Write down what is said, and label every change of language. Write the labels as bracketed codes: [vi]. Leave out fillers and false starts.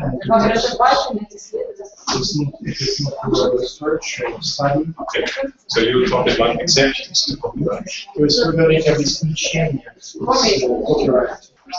[ru] но образовательных исследований, [en] if it's not for research or study, Okay. So you talk about exceptions to copyright. [ru] то есть вы говорите об исключении copyright.